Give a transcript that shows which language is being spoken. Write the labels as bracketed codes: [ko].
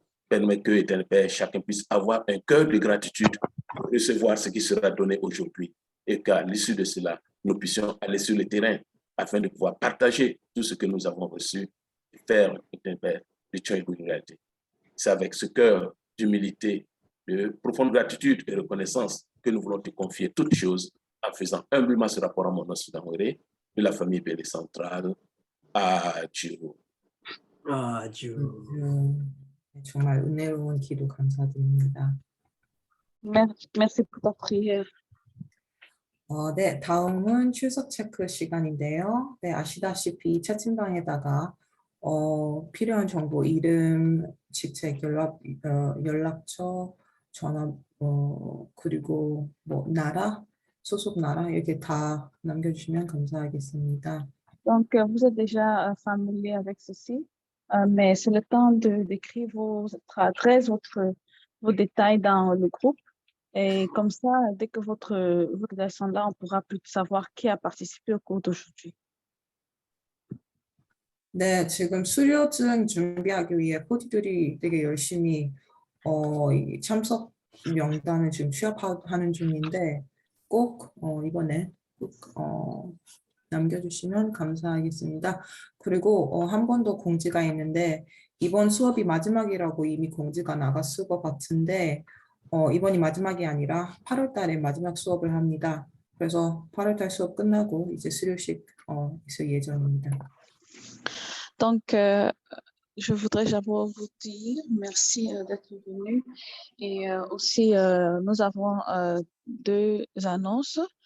[fr] Permet que, éternel Père, chacun puisse avoir un cœur de gratitude pour recevoir ce qui sera donné aujourd'hui et qu'à l'issue de cela, nous puissions aller sur le terrain afin de pouvoir partager tout ce que nous avons reçu et faire, éternel Père, une réalité. C'est avec ce cœur d'humilité, de profonde gratitude et reconnaissance que nous voulons te confier toutes choses en faisant humblement ce rapport à mon nom de la famille Bélé Centrale. Adieu. [ko] 아주 정말 은혜로운 기도 감사드립니다. [fr] Merci pour ta prière. [ko] 네, 다음은 출석 체크 시간인데요. 네, 아시다시피 채팅방에다가 필요한 정보, 이름, 직책, 연락처, 전화, 그리고 뭐 나라, 소속 나라 이렇게 다 남겨주시면 감사하겠습니다. [fr] Donc, vous êtes déjà familier avec ceci, mais c'est le temps de d'écrire votre adresse, vos détails dans le groupe. Et comme ça, dès que votre leçon là, on pourra plus savoir qui a participé au cours d'aujourd'hui. [ko] 네, 지금 수료증 준비하기 위해 포디들이 되게 열심히 이 참석 명단을 지금 취합하는 중인데 꼭 이번에 꼭 남겨주시면 감사하겠습니다. 그리고 한 번 더 공지가 있는데 이번 수업이 마지막이라고 이미 공지가 나갔을 것 같은데 이번이 마지막이 아니라 8월 달에 마지막 수업을 합니다. 그래서 8월 달 수업 끝나고 이제 수료식 있을 예정입니다. [fr] Donc, je voudrais d'abord vous dire merci d'être venu. Et aussi, nous avons deux annonces.